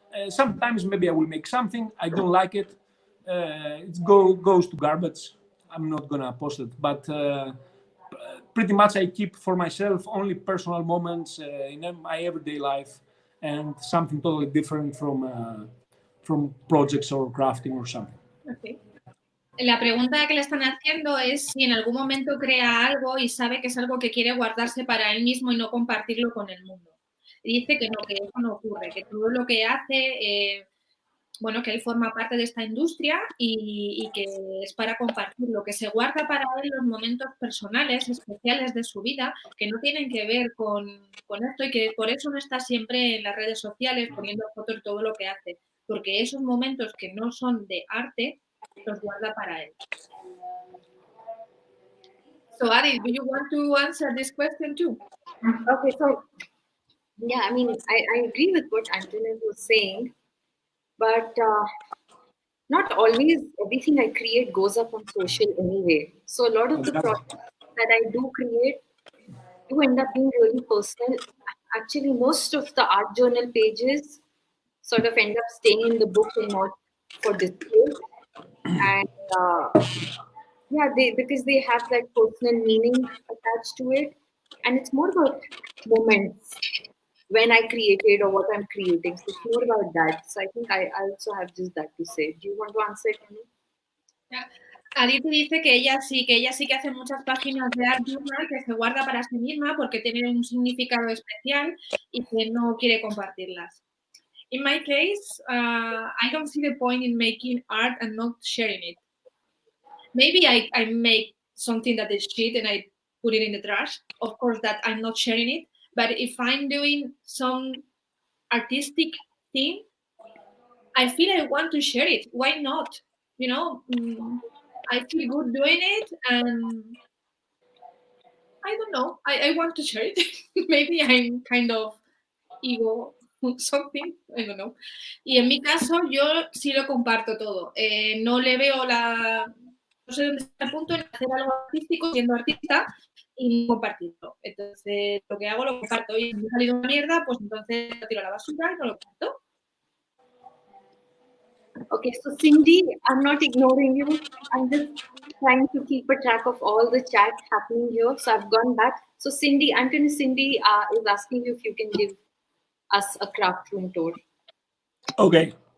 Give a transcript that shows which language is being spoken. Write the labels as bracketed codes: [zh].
[en] Sometimes maybe I will make something, I don't like it, it goes to garbage. I'm not gonna post it, but pretty much I keep for myself only personal moments in my everyday life, and something totally different from projects or crafting or something. Okay. [es] La pregunta que le están haciendo es si en algún momento crea algo y sabe que es algo que quiere guardarse para él mismo y no compartirlo con el mundo. Y dice que no, que eso no ocurre, que todo lo que hace, bueno, que él forma parte de esta industria y que es para compartirlo, que se guarda para él los momentos personales, especiales de su vida, que no tienen que ver con esto, y que por eso no está siempre en las redes sociales poniendo fotos de todo lo que hace, porque esos momentos que no son de arte los guarda para él. [en] So, Adi, do you want to answer this question too? Okay, so yeah, I mean, I agree with what Antonis was saying, but not always everything I create goes up on social anyway. So a lot of the projects that I do create do end up being really personal. Actually, most of the art journal pages sort of end up staying in the book and not for display. And yeah, because they have that personal meaning attached to it, and it's more about moments when I created or what I'm creating. So it's more about that. So I think I also have just that to say. Do you want to answer it, Annie? Yeah. [es] Aditi dice que ella sí que hace muchas páginas de art journal que se guarda para sí misma porque tienen un significado especial y que no quiere compartirlas. [en] In my case, I don't see the point in making art and not sharing it. Maybe I make something that is shit and I put it in the trash. Of course, that I'm not sharing it. But if I'm doing some artistic thing, I feel I want to share it. Why not? You know, I feel good doing it, and I don't know. I want to share it. Maybe I'm kind of ego something, I don't know. [es] Y en mi caso, yo sí lo comparto todo. No le veo no sé dónde está el punto en hacer algo artístico siendo artista y no compartirlo. Entonces, lo que hago lo comparto. Y si me ha salido una mierda, pues entonces lo tiro a la basura y no lo comparto. [en] Okay, so Cindy, I'm not ignoring you. I'm just trying to keep a track of all the chat happening here. So I've gone back. So Cindy, Antonis Cindy is asking you if you can give us a craft room tour. Okay.